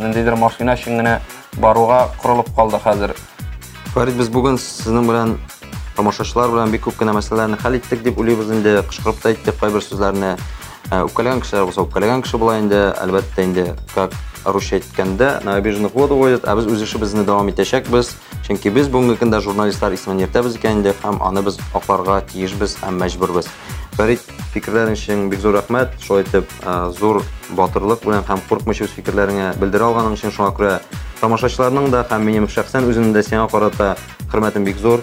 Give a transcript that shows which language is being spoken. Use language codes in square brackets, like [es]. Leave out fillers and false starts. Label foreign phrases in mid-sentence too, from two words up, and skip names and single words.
[tt] Ниндидер машина өчен генә баруга корылып калды хәзер. Фәрит, без бүген сезнең белән тамашачылар белән бик күп кенә мәсьәләләрне хәл иттек дип уйлыйбыз инде, кычкырып та әйттек кайбер сүзләрне. Үпкәләгән кешеләр булса, үпкәләгән кеше була инде, әлбәттә инде, как русча әйткәндә, [ru] на обиженных воду водят, [tt] без үз эшебезне дәвам итәчәкбез, чөнки без бүгенге көндә журналистлар исемен йөртәбез икән инде, һәм аны без акларга тиешбез һәм мәҗбүрбез. Фәрит, фикерләрең өчен бик зур рәхмәт, шулай итеп зур батырлык белән һәм курыкмыйча үз фикерләреңә белдерә алганың өчен, шуңа күрә тамашачыларның да һәм минем шәхсән үземнең дә сиңа карата хөрмәтем бик зур.